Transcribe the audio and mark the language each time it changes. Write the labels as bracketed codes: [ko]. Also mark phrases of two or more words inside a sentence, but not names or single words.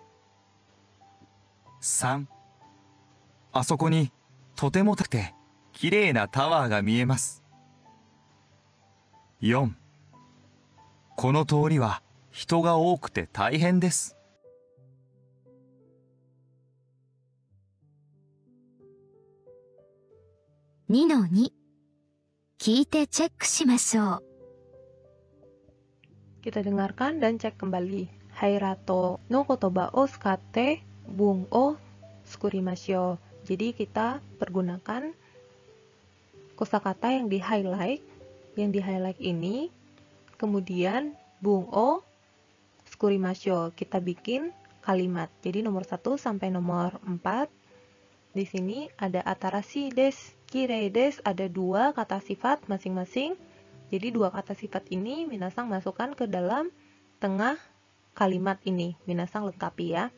[ja] 。3、あそこにとても高くてきれいなタワーが見えます。4、この通りは人が多くて大変です。 2-2 聞いてチェックしましょう [id] Kita dengarkan dan cek kembali. [ja] ハイライトの言葉を使って文を作りましょう. [id] Jadi kita pergunakan kosakata yang di-highlight. Yang di-highlight ini, kemudian [ja] 文を作りましょう. [id] Kita bikin kalimat. Jadi nomor 1 sampai nomor 4. Di sini ada [ja] 新しいです. きれいです [id] ada 2 kata sifat masing-masing. Jadi 2 kata sifat ini minasang masukkan ke dalam tengah kalimat ini. Minasang lengkapi ya.